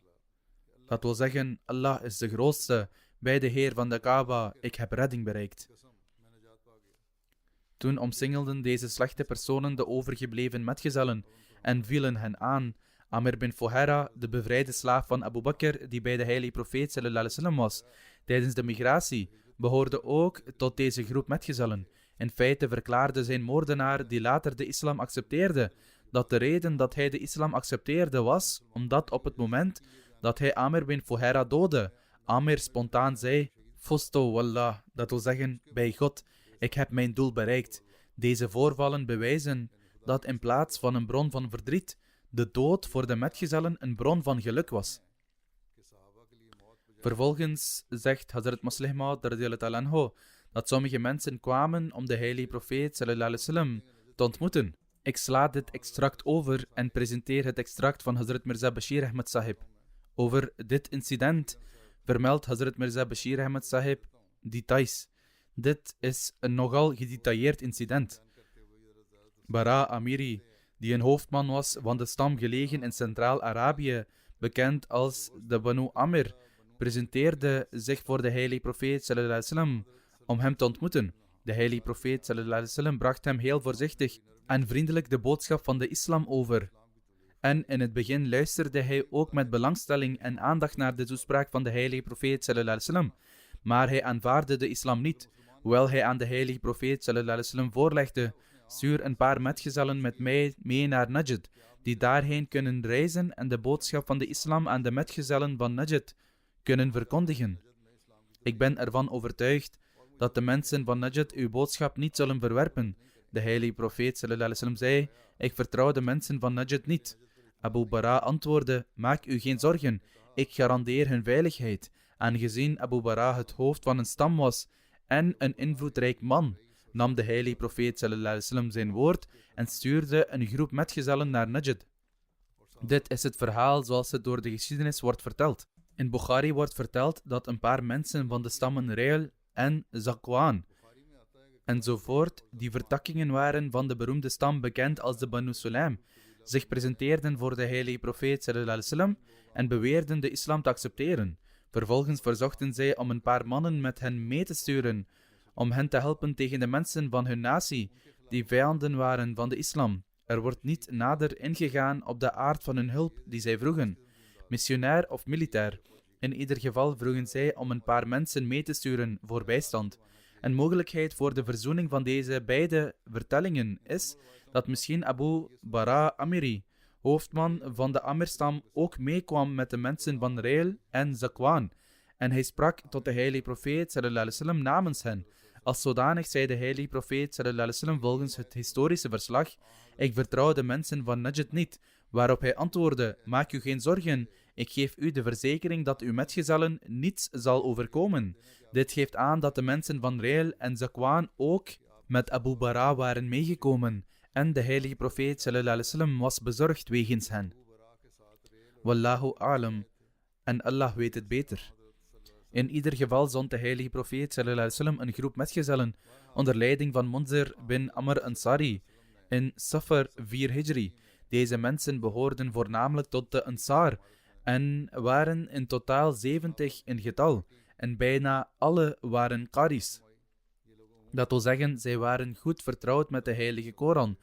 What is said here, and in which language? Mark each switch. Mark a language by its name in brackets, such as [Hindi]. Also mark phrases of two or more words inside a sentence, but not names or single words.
[Dutch] Dat wil zeggen, Allah is de grootste, bij de Heer van de Kaaba, ik heb redding bereikt. Toen omsingelden deze slechte personen de overgebleven metgezellen en vielen hen aan. Amir bin Fuhaira, de bevrijde slaaf van Abu Bakr, die bij de heilige profeet [Arabic] صلى الله عليه وسلم [Dutch] was tijdens de migratie, behoorde ook tot deze groep metgezellen. In feite verklaarde zijn moordenaar, die later de islam accepteerde, dat de reden dat hij de islam accepteerde was omdat op het moment dat hij Amir bin Fuhaira doodde, Amir spontaan zei: [Arabic] فزت والله, [Dutch] dat wil zeggen, bij God, ik heb mijn doel bereikt. Deze voorvallen bewijzen dat in plaats van een bron van verdriet, de dood voor de metgezellen een bron van geluk was. Vervolgens zegt Hazrat Muslih Maud [Arabic] رضي الله عنه [Dutch] dat sommige mensen kwamen om de heilige profeet [Arabic] صلى الله عليه وسلم [Dutch] te ontmoeten. Ik sla dit extract over en presenteer het extract van Hazrat Mirza Bashir Ahmad Sahib. Over dit incident vermeldt Hazrat Mirza Bashir Ahmad Sahib details. Dit is een nogal gedetailleerd incident. Bara Amiri, die een hoofdman was van de stam gelegen in Centraal-Arabië, bekend als de Banu Amir, presenteerde zich voor de heilige profeet [Arabic] صلى الله عليه وسلم [Dutch] om hem te ontmoeten. De heilige profeet [Arabic] صلى الله عليه وسلم [Dutch] bracht hem heel voorzichtig en vriendelijk de boodschap van de islam over. En in het begin luisterde hij ook met belangstelling en aandacht naar de toespraak van de heilige profeet [Arabic] صلى الله عليه وسلم. [Dutch] Maar hij aanvaardde de islam niet, hoewel hij aan de heilige profeet [Arabic] صلى الله عليه وسلم [Dutch] voorlegde: stuur een paar metgezellen met mij mee naar Najd, die daarheen kunnen reizen en de boodschap van de islam aan de metgezellen van Najd kunnen verkondigen. Ik ben ervan overtuigd dat de mensen van Najd uw boodschap niet zullen verwerpen. De heilige profeet [Arabic] صلى الله عليه وسلم [Dutch] zei: ik vertrouw de mensen van Najd niet. Abu Bara antwoordde: maak u geen zorgen, ik garandeer hun veiligheid. Aangezien Abu Bara het hoofd van een stam was en een invloedrijk man, nam de heilige profeet [Arabic] صلى الله عليه وسلم [Dutch] zijn woord en stuurde een groep metgezellen naar Najd. Dit is het verhaal zoals het door de geschiedenis wordt verteld. In Bukhari wordt verteld dat een paar mensen van de stammen Reel en Zakwan enzovoort, die vertakkingen waren van de beroemde stam bekend als de Banu Sulaim, zich presenteerden voor de heilige profeet [Arabic] صلى الله عليه وسلم [Dutch] en beweerden de islam te accepteren. Vervolgens verzochten zij om een paar mannen met hen mee te sturen, om hen te helpen tegen de mensen van hun natie, die vijanden waren van de islam. Er wordt niet nader ingegaan op de aard van hun hulp die zij vroegen, missionair of militair. In ieder geval vroegen zij om een paar mensen mee te sturen voor bijstand. Een mogelijkheid voor de verzoening van deze beide vertellingen is dat misschien Abu Bara Amiri, hoofdman van de Amirstam, ook meekwam met de mensen van Rail en Zakwan. En hij sprak tot de heilige profeet [Arabic] صلى الله عليه وسلم [Dutch] namens hen. Als zodanig zei de heilige profeet [Arabic] صلى الله عليه وسلم [Dutch] volgens het historische verslag: ik vertrouw de mensen van Najd niet. Waarop hij antwoordde: maak u geen zorgen, ik geef u de verzekering dat uw metgezellen niets zal overkomen. Dit geeft aan dat de mensen van Rail en Zakwan ook met Abu Bara waren meegekomen. En de heilige profeet [Arabic] صلى الله عليه وسلم [Dutch] was bezorgd wegens hen. [Arabic] والله أعلم. [Dutch] En Allah weet het beter. In ieder geval zond de heilige profeet [Arabic] صلى الله عليه وسلم [Dutch] een groep metgezellen onder leiding van Munzir bin Amr Ansari in Safar 4 Hijri. Deze mensen behoorden voornamelijk tot de Ansar en waren in totaal 70 in getal. En bijna alle waren Qaris. Dat wil zeggen, zij waren goed vertrouwd met de heilige Koran.